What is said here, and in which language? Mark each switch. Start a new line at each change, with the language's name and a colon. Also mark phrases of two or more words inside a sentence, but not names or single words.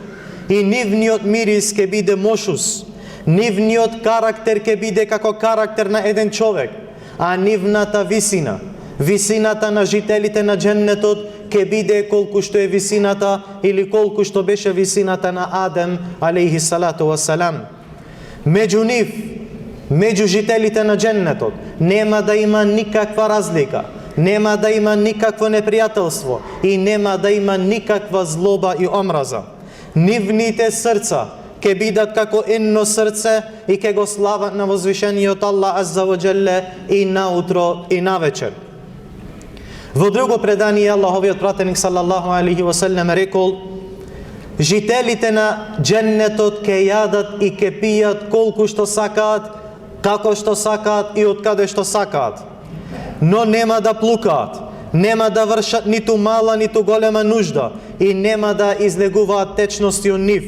Macedonian: И нивниот мирис ќе биде мошус, нивниот карактер ќе биде како карактер на еден човек, а нивната висина, висината на жителите на дженнетот ќе биде колку што е висината или колку што беше висината на Адем
Arabic: عليه الصلاة والسلام.
Macedonian: Меѓу нив меѓу жителите на дженнетот нема да има никаква разлика, нема да има никакво непријателство и нема да има никаква злоба и омраза. Нивните срца ќе бидат како едно срце и ќе го слават на возвишениот Аллах
Arabic: عز وجل
Macedonian: и наутро и навечер. Во друго предание Аллаховиот пратеник
Arabic: صلى الله عليه وسلم
Macedonian: рекол: жителите на дженнетот ќе јадат и ќе пијат колку што сакаат, како што сакаат и од каде што сакаат, но нема да плукаат, нема да вршат ниту мала ниту голема нужда и нема да излегуваат течности од нив.